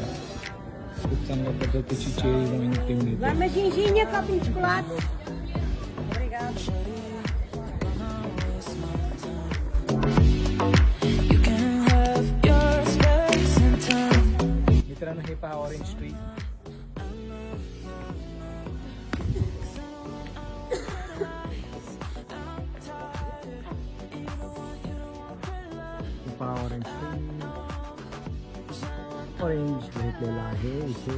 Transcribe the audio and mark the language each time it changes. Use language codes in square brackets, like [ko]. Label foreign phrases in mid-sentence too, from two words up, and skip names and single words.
[mr] खूप चांगल्या पद्धतीची चेरी वाईन इथे मिळते. [pt] Vai uma ginginha, copinho de chocolate. Obrigada. [mr] मित्रांनो, हे पहा [en] orange tree. orange tree, [mr] ऑरेंज भेटलेला आहे इथे.